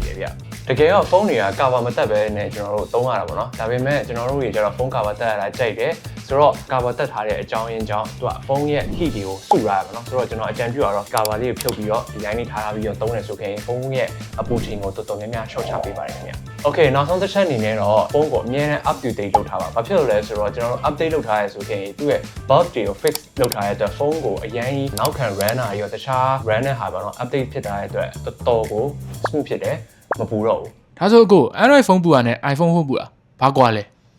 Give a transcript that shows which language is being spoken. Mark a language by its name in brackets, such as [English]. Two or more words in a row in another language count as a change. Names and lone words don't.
[Burmese] တယ်ဗျတကယ်တော့ဖုန်းတွေက cover မတက်ပဲနဲ့ကျွန်တော်တို့သုံးရတာပေါ့နော်ဒါပေမဲ့ကျွန်တော်တို့တွေကျတော့ဖုန်း cover တက်ရတာကြိုက်တယ်ဆိုတော့ cover တက်ထားတဲ့အကြောင်းရင်းကြောင့် သူကဖုန်းရဲ့ heat တွေကိုစုရတာပေါ့နော်ဆိုတော့ကျွန်တော်အကြံပြုရတော့ cover လေးကိုဖြုတ်ပြီးတော့ဒီ line လေးထားပြီးတော့သုံးတယ်ဆိုရင်ဖုန်းရဲ့အပူချိန်ကိုတော်တော်များများ short ချပေးပါတယ်ခင်ဗျ Okay နောက်ဆုံးတစ်ချက်အနေနဲ့တော့ဖုန်းကိုအမြဲတမ်း [English] up to date [Burmese] လုပ်ထားပါဘာဖြစ်လို့လဲဆိုတော့ကျွန်တော်တို့ update လုပ်ထားရဲဆိုရင်သူ့ရဲ့ bug တွေကို fix လုပ်ထားတဲ့အတွက်ဖုန်းကိုအရင်နောက်ခံ runner ရောတခြား runner ဟာပေါ့နော် update ဖြစ်ထားတဲ့အတွက်တော်တော်ကို smooth ဖြစ်တယ်မပူတော့ဘူး ဒါဆိုကို Android ဖုန်းပူတာနဲ့ iPhone ဖုန်းပူတာဘာကွာလဲ